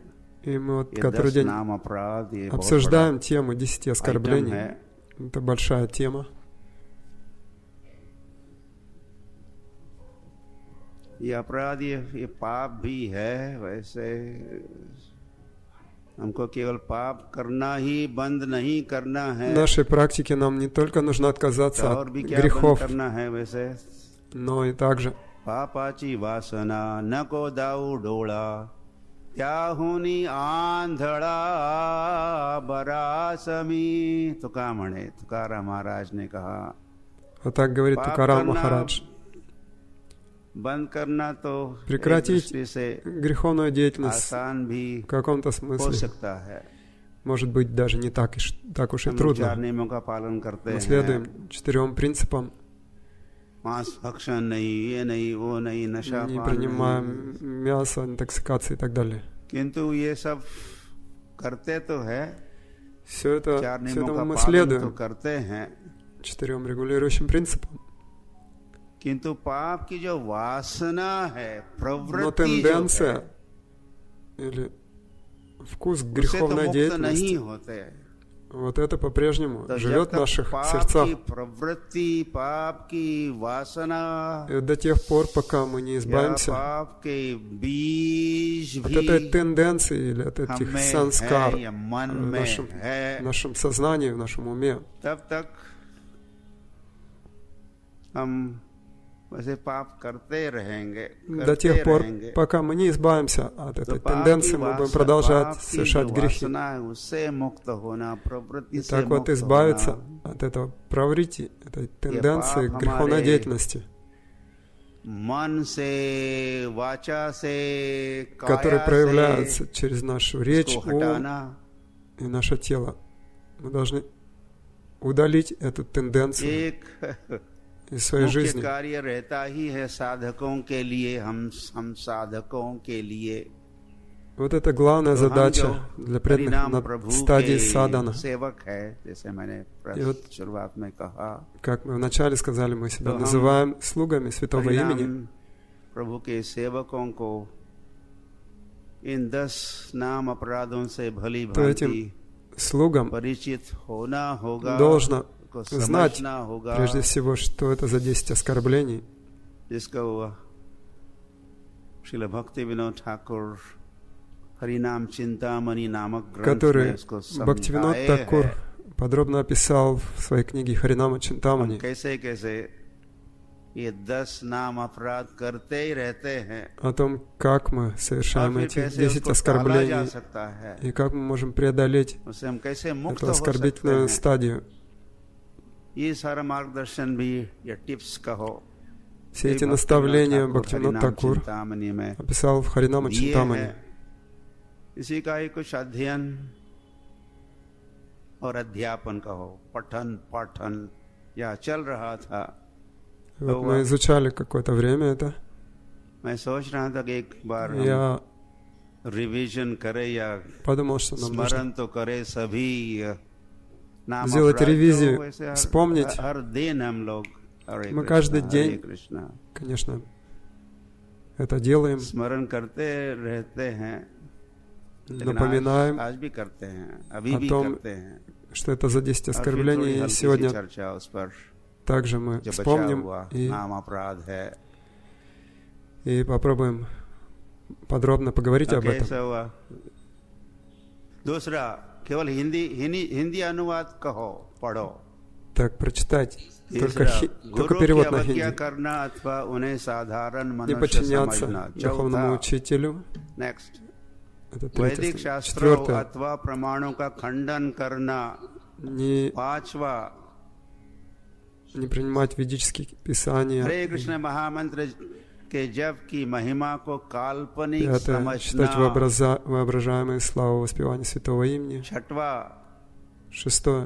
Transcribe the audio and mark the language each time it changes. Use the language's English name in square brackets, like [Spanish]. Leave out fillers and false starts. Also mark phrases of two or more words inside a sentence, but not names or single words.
[Russian] И мы вот [Hindi] ये [Russian] который 10 день [Hindi] नाम अपराध, ये बहुत [Russian] обсуждаем тему 10 [Hindi] बड़ा [Russian] оскорблений. [Hindi] आइटम है। [Russian] Это большая тема. [Hindi] ये अपराध, ये पाप भी है। वैसे हमको केवल पाप करना ही बंद नहीं करना है, [Russian] В нашей практике нам не только нужно отказаться [Hindi] और [Russian] от [Hindi] भी क्या बंद [Russian] грехов, [Hindi] करना है वैसे। [Russian] но и также [Marathi] पापाची वासना नको दाऊ डोळा त्याहुनी आंधळा बरासमी। तुका म्हणे, [Hindi] तुकाराम महाराज ने कहा, [Russian] вот так говорит [Hindi] पाप [Russian] Тукарам [Hindi] करना [Russian] Махарадж. [Hindi] बंद करना तो [Russian] Прекратить [Hindi] एक दृष्टि से [Russian] греховную деятельность [Hindi] आसान भी [Russian] в каком-то [Hindi] हो [Russian] смысле [Hindi] सकता है. [Russian] может быть даже не так уж и [Hindi] हम 4 [Russian] трудно. [Hindi] नियमों का पालन करते [Russian] Мы [Hindi] हैं. [Russian] следуем 4 принципам, [Hindi] मांस भक्षण नहीं, ये नहीं, वो नहीं, नशा [Russian] не [Hindi] पान नहीं. [Russian] принимаем мясо, интоксикации и так далее. [Hindi] किंतु ये सब करते तो है, [Russian] Все [Hindi] 4 नियमों [Russian] это [Hindi] का [Russian] мы [Hindi] पालन तो [Russian] следуем [Hindi] करते हैं, [Russian] 4 регулирующим принципам. [Hindi] किंतु पाप की जो वासना है, [Russian] Но [Hindi] प्रवृत्ति जो [Russian] тенденция [Hindi] है, [Russian] или вкус к [Hindi] उससे तो [Russian] греховной [Hindi] मुक्त नहीं [Russian] деятельности, [Hindi] होते. [Russian] вот это по-прежнему [Hindi] तो [Russian] живет [Hindi] जब [Russian] в [Hindi] तक [Russian] наших [Hindi] पाप [Russian] сердцах. [Hindi] की प्रवृत्ति, पाप की वासना [Russian] И до тех пор, пока мы не [Hindi] या [Russian] избавимся [Hindi] पाप के बीज [Russian] от [Hindi] भी [Russian] этой тенденции или от этих [Hindi] हम में [Russian] санскар [Hindi] है या मन [Russian] в [Hindi] में [Russian] нашем, [Hindi] है, [Russian] в нашем сознании, в нашем уме, [Hindi] तब तक हम वैसे पाप करते रहेंगे, [Russian] до тех пор, [Hindi] रहेंगे. [Russian] пока мы не избавимся от [Hindi] तो [Russian] этой [Hindi] पाप की [Russian] тенденции, мы будем продолжать [Hindi] पाप की [Russian] совершать [Hindi] जो [Russian] грехи. [Hindi] वासना है, उससे मुक्त होना, प्रवृत्ति [Russian] И [Hindi] से [Russian] так вот [Hindi] मुक्त [Russian] избавиться [Hindi] होना, [Russian] от этого праврити, этой тенденции к греховной [Hindi] हमारे [Russian] деятельности, [Hindi] मन से, वाचा से, [Russian] которые [Hindi] काया [Russian] проявляются [Hindi] से, [Russian] через нашу речь, [Hindi] उसको [Russian] ум [Hindi] हटाना. [Russian] и наше тело. Мы должны удалить эту тенденцию [Hindi] एक [Russian] из своей [Hindi] मुख्य [Russian] жизни. [Hindi] कार्य रहता ही है साधकों के लिए, हम साधकों के लिए. [Russian] Вот это главная [Hindi] तो हम जो [Russian] задача для преданных [Hindi] हरिनाम [Russian] на [Hindi] प्रभु [Russian] стадии [Hindi] के [Russian] садхана. [Hindi] सेवक है, जैसे मैंने [Russian] И вот, [Hindi] शुरुआत में कहा, [Russian] как мы вначале сказали, мы себя [Hindi] तो हम [Russian] называем слугами Святого Имени. [Hindi] हरिनाम प्रभु के सेवकों को इन 10 नाम अपराधों से भली तो भांति [Russian] этим слугам [Hindi] परिचित होना होगा, [Russian] должно [Hindi] को [Russian] знать, [Hindi] समझना होगा, [Russian] прежде всего, что это за 10 оскорблений, [Hindi] जिसको श्रील भक्ति विनोद ठाकुर हरिनाम चिंतामणि नामक ग्रंथ में [Russian] которые [Hindi] उसको [Russian] Бхактивинод [Hindi] समझाए [Russian] Такур [Hindi] है. [Russian] подробно описал в своей книге Харинама Чинтамани, [Hindi] कैसे कैसे ये 10 नाम अपराध करते ही रहते हैं, [Russian] о том, как мы [Hindi] और [Russian] совершаем [Hindi] फिर [Russian] эти [Hindi] कैसे [Russian] 10 [Hindi] उसको टाला जा [Russian] оскорблений [Hindi] सकता है, [Russian] и как мы можем преодолеть [Hindi] उससे हम कैसे मुक्त [Russian] эту [Hindi] हो सकते [Russian] оскорбительную [Hindi] हैं. [Russian] стадию. [Hindi] ये सारा मार्गदर्शन भी या टिप्स कहो, [Russian] Все эти наставления Бхактивинод [Hindi] हरिनाम [Russian] Такур [Hindi] चिंतामणि में [Russian] описал в Харинама [Hindi] दिए [Russian] Чинтамани. [Hindi] हैं. इसी का ही कुछ अध्ययन और अध्यापन कहो, पठन पाठन या चल रहा था. [Russian] Вот мы изучали какое-то время это. [Hindi] मैं सोच रहा था कि एक बार हम [Russian] Я [Hindi] रिवीजन करे या [Russian] подумал, что нам нужно [Hindi] स्मरण तो करे सभी नाम [Russian] сделать [Hindi] अपराध. [Russian] ревизию, [Hindi] तो वैसे [Russian] вспомнить. [Hindi] हर दिन हम लोग हरे [Russian] Мы [Hindi] कृष्णा, [Russian] каждый [Hindi] हरे [Russian] день, [Hindi] कृष्णा [Russian] конечно, это делаем, [Hindi] स्मरण करते रहते हैं, लेकिन [Russian] напоминаем [Hindi] आज भी करते हैं, अभी [Russian] о [Hindi] भी [Russian] том, [Hindi] करते हैं. [Russian] что это за 10 [Hindi] और फिर थोड़ी [Russian] оскорблений, и [Hindi] हल्की सी [Russian] сегодня [Hindi] चर्चा उस पर [Russian] также мы [Hindi] जो बचा [Russian] вспомним [Hindi] हुआ [Russian] и [Hindi] नाम अपराध है. [Russian] попробуем подробно поговорить об этом. [Hindi] कैसा हुआ? दूसरा, केवल हिंदी अनुवाद कहो, पढ़ो. [Russian] Так, прочитать только, [Hindi] तीसरा, [Russian] только [Hindi] गुरु की [Russian] перевод на [Hindi] अवज्ञा [Russian] хинди. [Hindi] करना अथवा उन्हें साधारण [Russian] Не [Hindi] मनुष्य [Russian] подчиняться [Hindi] समझना. [Russian] духовному [Hindi] चौथा, [Russian] учителю. [Hindi] नेक्स्ट, [Russian] Это [Hindi] वैदिक [Russian] третье. [Hindi] शास्त्रों [Russian] Четвертое. [Hindi] अथवा प्रमाणों का खंडन करना. [Russian] Не [Hindi] पांचवा, [Russian] принимать ведические писания. [Hindi] हरे कृष्ण महामंत्र के जप की महिमा को काल्पनिक [Russian] Пятое. Читать [Hindi] समझना. [Russian] воображаемые славы воспевания Святого Имени. [Hindi] छठवा, [Russian] Шестое.